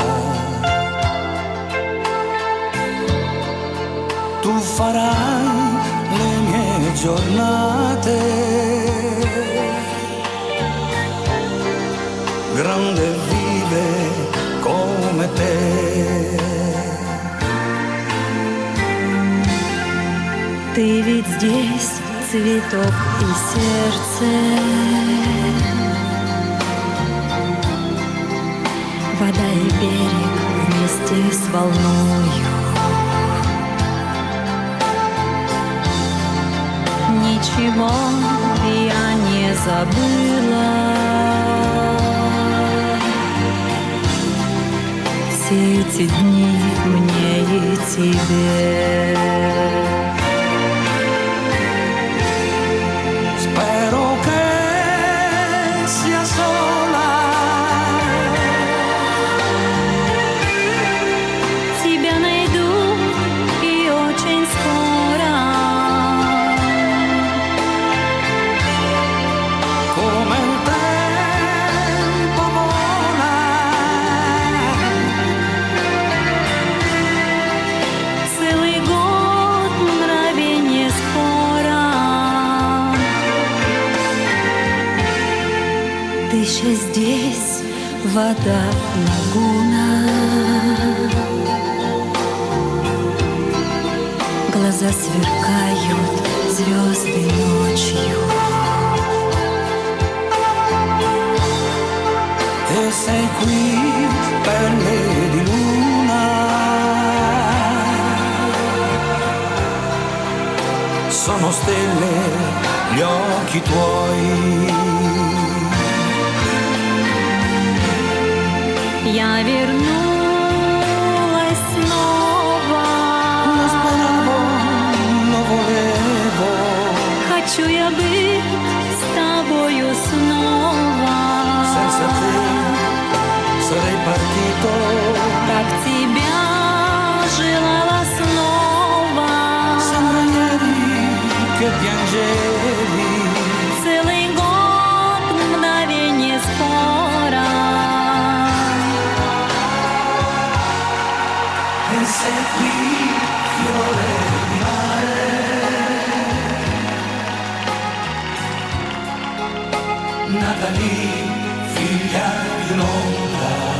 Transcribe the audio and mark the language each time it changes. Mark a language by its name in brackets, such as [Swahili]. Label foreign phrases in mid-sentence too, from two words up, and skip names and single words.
[Italian] Tu farai le mie giornate, grande e vive come te. [Russian] Ты ведь здесь, цветок и сердце, вода и берег вместе с волною. Ничего я не забыла, все эти дни мне и тебе. [Italian] Spero che sia sola, [Russian] Тебя найду и очень скоро. [Italian] come il tempo vola, [Russian] Целый год мгновенье скоро. Ты еще здесь, вода, лагуна, глаза сверкают, звезды ночью. [Italian] e sei qui per me di luna. Sono stelle gli occhi tuoi. [Russian] Я вернулась снова. [Italian] Lo speravo, lo volevo. [Russian] Хочу я быть с тобою снова. [Italian] Senza te sarei partito. [Russian] Как тебя желала снова. [Italian] Sembra ieri che piangevi. [Russian] Целый год мгновенье скоро. [Italian] E sei qui, fiore di mare, nata lì, figlia di un'onda.